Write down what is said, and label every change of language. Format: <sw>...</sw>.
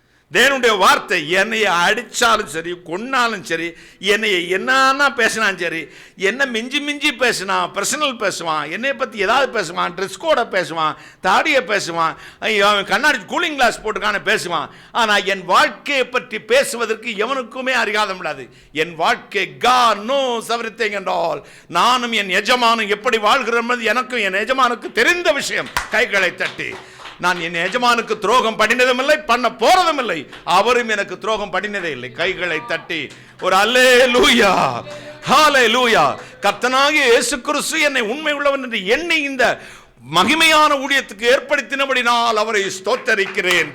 <ta>தேவனுடைய வார்த்தை என்னைய அடிச்சாலும் சரி, கொன்னாலும் சரி, என்னைய என்ன பேசினாலும் சரி, என்ன மிஞ்சி மிஞ்சி பேசினான், பர்சனல் பேசுவான், என்னை பற்றி ஏதாவது பேசுவான், ட்ரெஸ் கோடை பேசுவான், தாடியை பேசுவான், அவன் கண்ணாடி கூலிங் கிளாஸ் போட்டுக்கான பேசுவான். ஆனால் என் வாழ்க்கையை பற்றி பேசுவதற்கு எவனுக்குமே அறியாத முடியாது. என் வாழ்க்கை</ta> <en>God knows everything and all.</en> <ta>நானும் என் எஜமானும் எப்படி வாழ்கிறோம் எனக்கும் என் எஜமானுக்கு தெரிந்த விஷயம். கைகளை தட்டி, நான் என் எஜமானுக்கு துரோகம் பண்ணினதும் இல்லை, பண்ண போறதும் இல்லை, அவரும் எனக்கு துரோகம் பண்ணினதே இல்லை. கைகளை தட்டி ஒரு அல்லேலூயா, ஹல்லேலூயா. கர்த்தனாகிய இயேசு கிறிஸ்து என்னை உண்மை உள்ளவன் என்று எண்ணி இந்த மகிமையான ஊழியத்துக்கு ஏற்படுத்தினபடினால் அவரை ஸ்தோத்தரிக்கிறேன்.</ta>